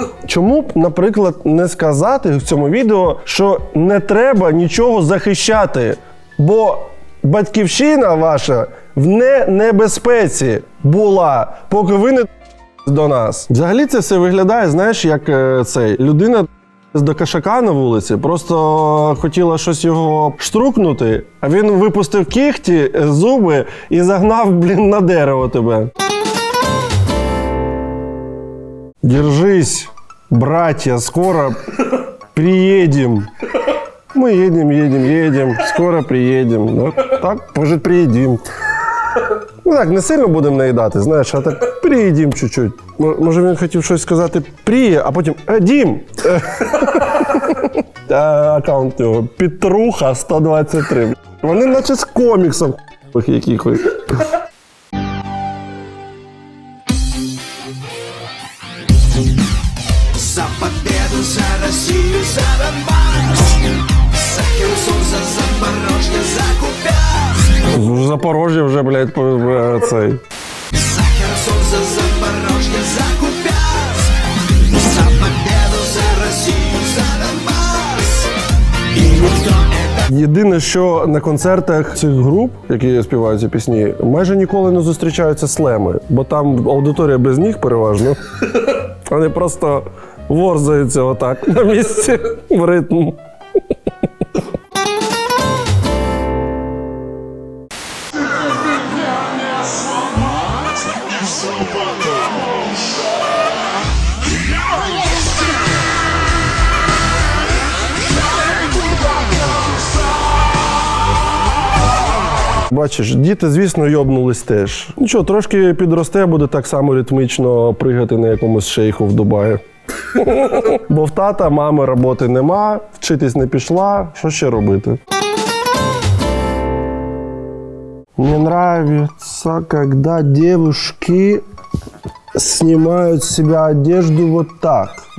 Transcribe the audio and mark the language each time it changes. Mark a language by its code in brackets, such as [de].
[uk] Чому б, наприклад, не сказати в цьому відео, що не треба нічого захищати, бо батьківщина ваша в небезпеці була, поки ви не до нас. Взагалі це все виглядає, знаєш, як цей людина до кошака на вулиці, просто хотіла щось його штрукнути, а він випустив кігті, зуби і загнав, на дерево тебе. [ru] Держись, братья, скоро приедем. Мы едем, скоро приедем. Ну, так, может, приедем. [uk] Ну так, не сильно будемо наїдати, знаєш, а так приїдім чуть-чуть. Може він хотів щось сказати «пріє», а потім «Дім!» Аккаунт його Петруха 123. Вони наче з коміксів якихось. [ru] За победу, за Россию, за Донбасс, за Херсон, за Запорожье, за Купянск. [uk] Запорожжя вже, блядь, цей. [ru] За Херсон, за Запорожье, за Купянск, за победу, за Россию, за Донбасс. И никто это... [uk] Єдине, що на концертах цих груп, які співають ці пісні, майже ніколи не зустрічаються слеми, бо там аудиторія без ніг переважно. Вони просто ворзаються отак на місці в ритм. Бачиш, діти, звісно, йобнулись теж. Нічого, трошки підросте, буде так само ритмічно пригати на якомусь шейху в Дубаї. Бо в тата, мами роботи нема, вчитись не пішла, що ще робити? [ru] Мне нравится, когда девушки снимают с себя одежду вот так.